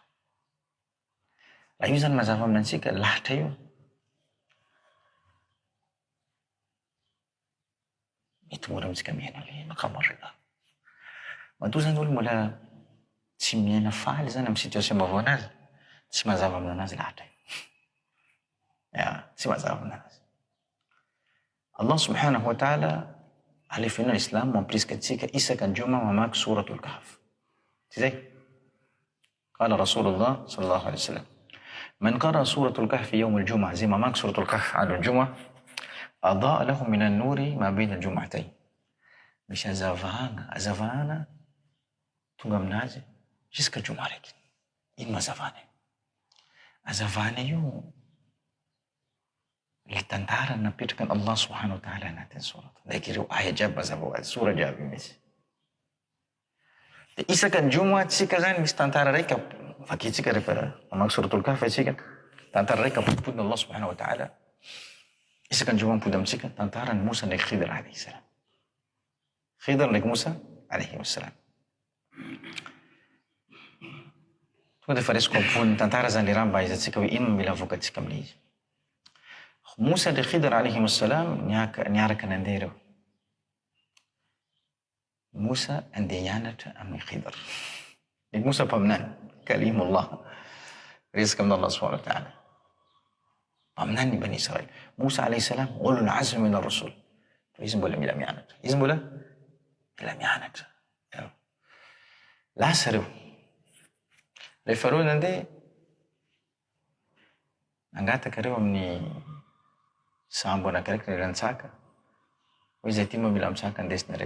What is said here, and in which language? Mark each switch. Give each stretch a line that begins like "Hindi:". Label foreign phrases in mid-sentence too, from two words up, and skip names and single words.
Malagasy: Raha io zany mazava aminantsika, lahatra io mety mora amintsika miaina le
Arabic: مقامات الرضا.
Malagasy: Matoa zany olo mbola tsy miaina faly zany amin'ny situation mavona azy, tsy mazava aminanazy lahatra io. Tsy mazava aminanazy.
Arabic: الله سبحانه وتعالى
Malagasy: alefina l'islam mampirisika antsika isaky juma mamaky
Arabic: سورة الكهف.
Malagasy: Tsy zay?
Arabic: قال رسول الله صلى الله عليه وسلم من قرأ سورة الكهف يوم الجمعة,
Malagasy: zay mamaky
Arabic: سورة الكهف على الجمعة أضاء له من النور ما بين الجمعتين.
Malagasy: Misy azavana tonga aminazy jusqu'à juma raiky. Ino mazavana? Azavana io le tantara napetraka
Arabic: الله سبحانه وتعالى
Malagasy: anatin'ny surat. Ndraiky ireo aya jiaby mazava ho azy, sura jiaby misy. De isaky ny juma tsika zany misy tantara raiky vakitsika rehefa mamaky
Arabic: سورة الكهف
Malagasy: tsika, tantara raiky apodipodiny
Arabic: الله سبحانه وتعالى.
Malagasy: Isaky ny juma mipody amitsika tantara ny Musa ndraiky Khidr
Arabic: عليه السلام.
Malagasy: Khidr ndraiky Musa
Arabic: عليه السلام.
Malagasy: Tonga de fa resiko ampony tantara zany le raha mba ahizatsika hoe ino mila avokatsika amin'izy. Musa ndraiky Khidr
Arabic: عليه السلام
Malagasy: niaraka nandeha ireo. Musa andeha hianatra amin'ny Khidr. Ny Musa mpaminany, kalimullah, resaka amin'ny
Arabic: الله سبحانه وتعالى.
Malagasy: Mpaminany ny Bani Israel.
Arabic: Musa عليه السلام أولو العزم من الرسل.
Malagasy: Izy mbola mila mianatra. Izy mbola mila mianatra. Lasa reo. Rehefa reo nandeha, nangataka reo amin'ny sambo anakiraiky niran-tsaka. Hoe zay ty mba mila mitsaka andesinareo.